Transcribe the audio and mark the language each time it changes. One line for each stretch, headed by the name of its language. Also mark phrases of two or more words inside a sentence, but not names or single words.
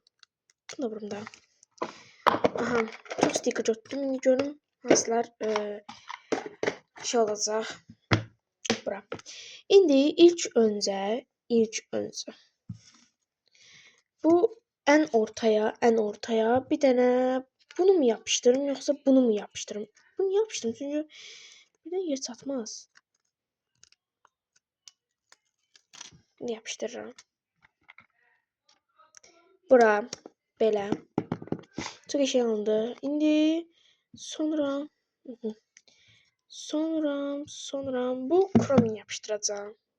Turkish: Bunu da vurum da. Aha. Çok sticker götürdüm.
Azerbaijani: İndi görüm hansılar şey olacaq. Bura. İndi ilk öncə bu ən ortaya bir dənə
Turkish: Bunu mu yapıştırırım yoksa bunu mu yapıştırırım? Bunu yapıştırırım çünkü birden yer çatmaz. Bunu yapıştırırım.
Azerbaijani: Bura belə.
Turkish: Çok şey oldu.
Azerbaijani: İndi sonra bu kromin yapıştıracağım.